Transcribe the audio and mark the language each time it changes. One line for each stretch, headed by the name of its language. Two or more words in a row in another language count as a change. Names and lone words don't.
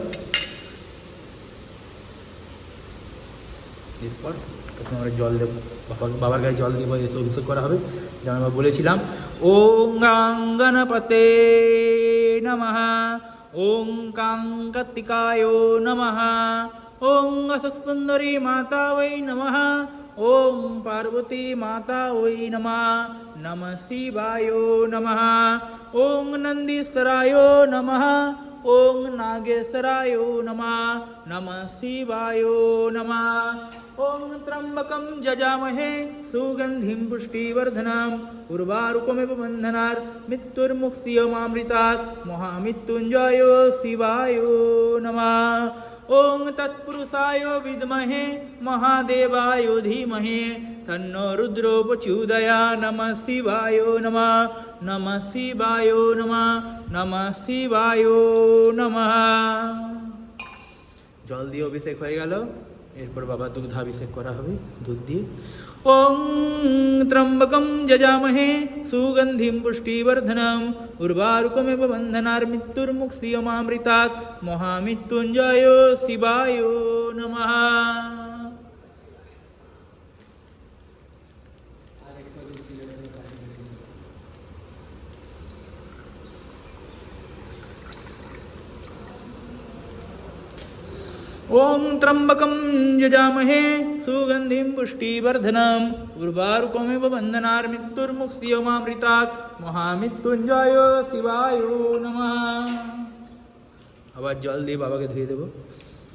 Bangla: এরপর প্রথমে আমরা জল দেব, বাবার গায়ে জল দেবো, এসে অভিষেক করা হবে। যেমন আমরা বলেছিলাম,
Sanskrit: ওং গাঙ্গনপতে নমঃ। ওং কাঙ্কতিকায় নমঃ। ওং অশোকসুন্দরী মাতা ওই নমঃ। ওং পার্বতী মাতা ওই নমঃ। নমঃ শিবায় নমঃ। ওং নন্দীশ্বরায় নমঃ। ওং নাগেশ্বরায় নমঃ। নমঃ শিবায় নমঃ। ওং ত্র্যম্বকং যজামহে সুগন্ধিং পুষ্টিবর্ধনম উর্বারুকমিব বন্ধনার মৃত্যুর্মুক্ষীয়মামৃতাৎ মহামৃত্যুঞ্জয় শিবায় নমঃ। ওং তৎপুরুষায় বিদ্মহে মহাদেবায় ধীমহি তন্নো রুদ্रो প্রচোদয়াৎ। নমঃ শিবায় নমঃ। নমঃ শিবায় নমঃ। নমঃ শিবায় নমঃ।
Bangla: জল দিয়ে অভিষেক হয়ে গেল। এরপর বাবা দুগ্ধাভিষেক করা হবে দুধ দিয়ে।
Sanskrit: ওং ত্র্যম্বকং যজামহে সুগন্ধিং পুষ্টিবর্ধনম উর্বারুকমিব বন্ধনার মৃত্যুর্মুক্ষীয়মামৃতাৎ মহামৃত্যুঞ্জয় শিবায় নমঃ। ওং ত্র্যম্বকং যজামহে সুগন্ধিং পুষ্টিবর্ধনম উর্বারুকমিব বন্ধনার মৃত্যুর্মুক্ষীয়মামৃতাৎ মহামৃত্যুঞ্জয় শিবায় নমঃ।
Bangla: আবার জল দিয়ে বাবাকে ধুয়ে দেবো।